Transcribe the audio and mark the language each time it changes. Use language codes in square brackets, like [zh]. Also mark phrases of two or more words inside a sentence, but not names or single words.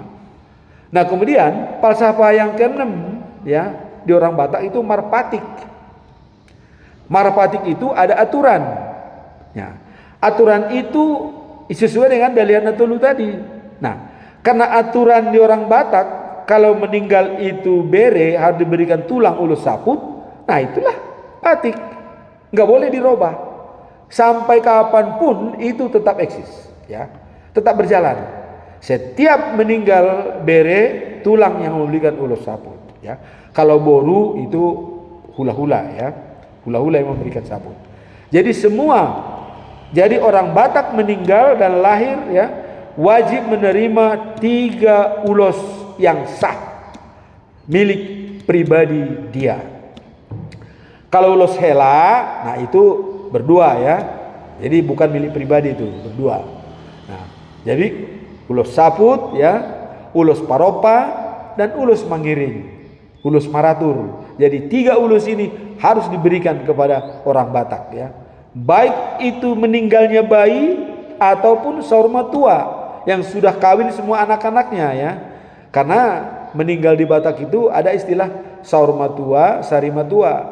[id] Nah kemudian falsafah yang keenam ya, di orang Batak itu Marpatik. Marpatik itu ada aturan. Ya, aturan itu sesuai dengan Dalian Natolu tadi. Nah, karena aturan di orang Batak kalau meninggal itu bere harus diberikan tulang ulus saput. Nah itulah batik, nggak boleh dirubah sampai kapanpun itu tetap eksis, ya, tetap berjalan. Setiap meninggal bere tulang yang memberikan ulus saput. Ya, kalau boru itu hula-hula ya, hula-hula yang memberikan saput. Jadi semua. Jadi orang Batak meninggal dan lahir ya wajib menerima 3 ulos yang sah milik pribadi dia. Kalau ulos hela, nah itu berdua ya. Jadi bukan milik pribadi itu, berdua. Nah, jadi ulos saput ya, ulos paropa dan ulos mangiring, ulos maratur. Jadi 3 ulos ini harus diberikan kepada orang Batak ya. Baik itu meninggalnya bayi ataupun [bbc] saurma tua [id] yang sudah kawin semua anak-anaknya ya. Karena meninggal di Batak itu ada istilah [bbc] saurma tua, sarima tua.